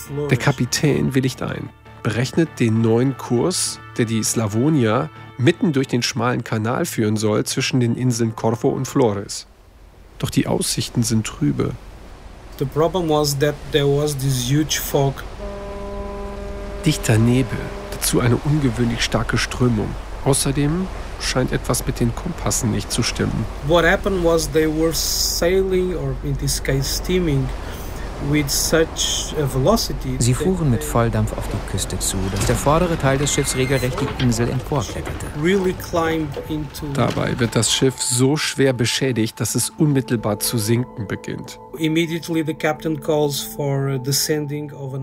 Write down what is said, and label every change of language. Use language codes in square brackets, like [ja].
[de] Der Kapitän willigt ein, berechnet den neuen Kurs, der die Slavonia mitten durch den schmalen Kanal führen soll zwischen den Inseln Corfu und Flores. Doch die Aussichten sind trübe. [en] The problem was that there was this huge fog. [de] Dichter Nebel, dazu eine ungewöhnlich starke Strömung. Außerdem scheint etwas mit den Kompassen nicht zu stimmen. [en] What happened was they were sailing, or in this case steaming, with such a velocity. [de] Sie fuhren mit Volldampf auf die Küste zu, dass der vordere Teil des Schiffs regelrecht die Insel emporkletterte. [en] Really climbed into. [de] Dabei wird das Schiff so schwer beschädigt, dass es unmittelbar zu sinken beginnt. [en] Immediately the captain calls for the sending of an.